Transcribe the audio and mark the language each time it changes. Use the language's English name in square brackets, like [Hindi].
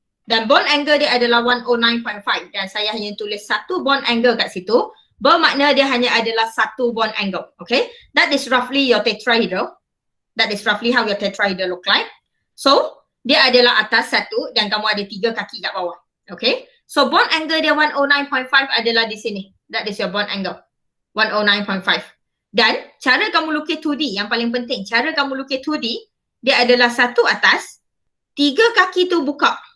[Malay] Dan bond angle dia adalah 109.5 dan saya hanya tulis satu bond angle kat situ. Bermakna dia hanya adalah satu bond angle. [English] Okay, that is roughly your tetrahedral. That is roughly how your tetrahedral look like. [Malay] So dia adalah atas satu dan kamu ada 3 kaki kat bawah. Okay, so bond angle dia 109.5 adalah di sini. [English] That is your bond angle, 109.5. [Malay] Dan cara kamu lukis 2D yang paling penting, cara kamu lukis 2D, dia adalah satu atas, 3 kaki tu buka.